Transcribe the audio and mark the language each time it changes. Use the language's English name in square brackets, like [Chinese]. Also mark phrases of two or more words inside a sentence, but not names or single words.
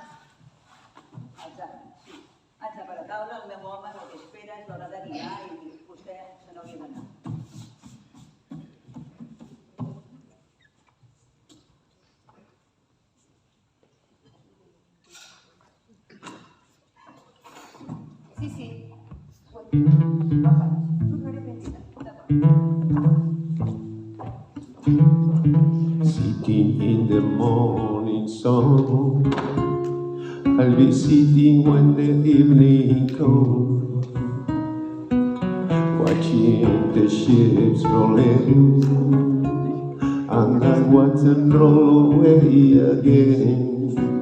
[Catalan] Sí, haig de parar a taula, el meu home el que espera és l'hora de dinar i vostè se n'hauria d'anar. Sí. Tornaré ben [English] Sitting in the morning sun, I'll be sitting when the evening comes, watching the ships roll in, and I watch them roll away again.